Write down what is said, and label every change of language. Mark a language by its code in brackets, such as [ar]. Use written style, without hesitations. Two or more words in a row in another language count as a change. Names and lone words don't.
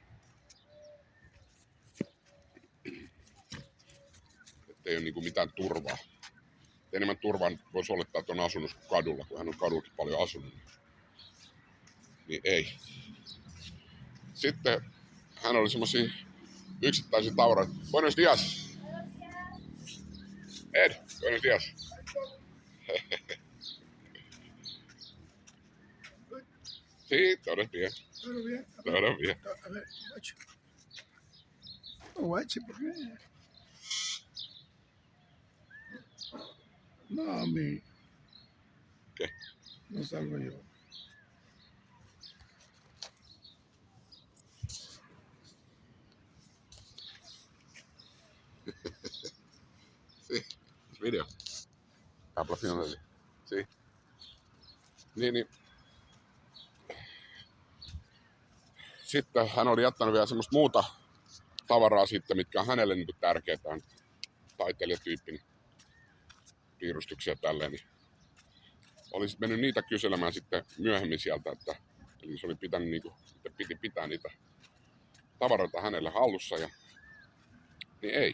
[fi] Ettei ole niinku mitään turvaa. Enemmän turvaa voisi olettaa, että on asunut kadulla, kun hän on kadullakin paljon asunut. Niin ei. Sitten hän oli semmosia yksittäisiä tavaroita. [es] Buenos dias. Ed, buenos dias. Sí, todo bien. ¿Todo bien? Todo bien. A ver, guacho. No, guacho, ¿por qué? No, a mí. ¿Qué? No salgo yo. Sí, es video. Aplausiones. Sí. [fi] Niin. Sitten hän oli jättänyt vielä semmoista muuta tavaraa sitten, mitkä on hänelle niin tärkeää. Hän taiteilijatyyppi, niin piirustuksia tälleen. Niin oli sitten mennyt niitä kyselemään sitten myöhemmin sieltä, että eli se oli pitänyt piti pitää niitä tavaroita hänelle hallussa ja niin ei.